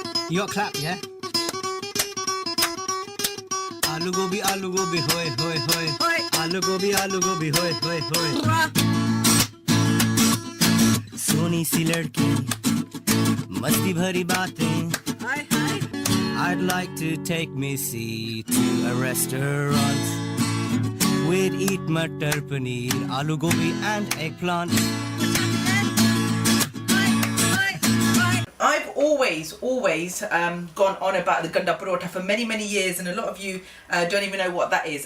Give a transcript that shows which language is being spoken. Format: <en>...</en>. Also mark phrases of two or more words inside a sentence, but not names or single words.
<en>You got clap, yeah?</en> <hi>आलू गोभी, hoy, hoy, hoy. आलू गोभी, hoy, hoy, hoy. सोनी सी लड़की, मस्ती भरी बातें.</hi> <en>I'd like to take Missy to a restaurant. We'd eat</en> <hi>मटर पनीर, आलू गोभी</hi> <en>and eggplant. I've always gone on about the Gundaa Paratha for many years, and a lot of you don't even know what that is.</en>